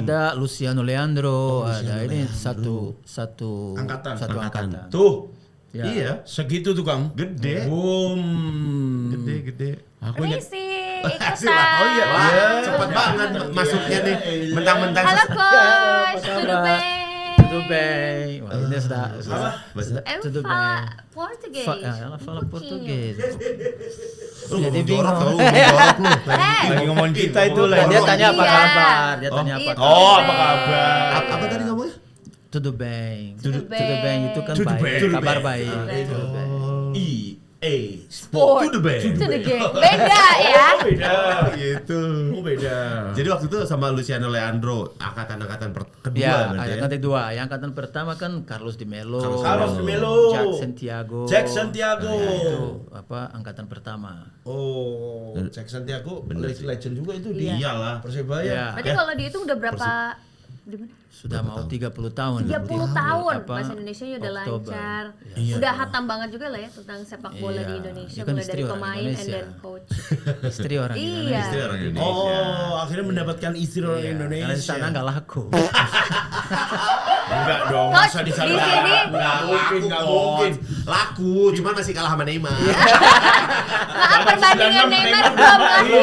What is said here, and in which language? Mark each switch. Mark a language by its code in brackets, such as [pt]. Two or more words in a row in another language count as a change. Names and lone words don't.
[id] Ada Luciano Leandro, ini satu angkatan. Tuh. Ya. Iya. Segitu tuh Kang. Gede. Boom. Gede. Aku ingat. Oh iya. Cepet banget masuknya nih. Mentang-mentang. Halo coach. [pt] Tudo bem. [id] Wah, ini sudah. [pt] Tudo bem. Português. Ela fala português. [id] Jadi bingung. Lagi ngomongin kita itu lah. Dia tanya apa kabar? Apa kabar? Apa tadi ngomongnya? [pt] Tudo bem. Tudo bem [id] Itu kan [pt] Tudo [id] baik. [pt] bem. [id] Kabar baik. Sport. [pt] Tudo bem. [id] Beda ya. Gitu. Beda. Jadi waktu itu sama Luciano Leandro angkatan kedua Ya, berarti ya. angkatan kedua. Yang angkatan pertama kan Carlos de Melo. Jack Santiago. Itu angkatan pertama. Oh, Jack Santiago legend juga itu Iya. Iyalah. Persebaya. Ya. Berarti kalau dia itu udah berapa? Di mana? Sudah mau 30 tahun. 30 tahun Apa, bahasa Indonesianya udah Oktober. lancar. Iya. Udah hatam banget juga lah ya tentang sepak bola di Iya. Indonesia Dia kan mulai istri dari orang pemain and Indonesia. [en] then coach. [id] Istri orang Iya. Indonesia. Istri orang Indonesia. Oh, akhirnya mendapatkan istri orang Iya, Indonesia. karena di sana nggak laku. Enggak dong, Coach, masa di sana di sini nggak mungkin. Laku, cuman masih kalah sama Neymar. maaf perbandingan Neymar belum lahir.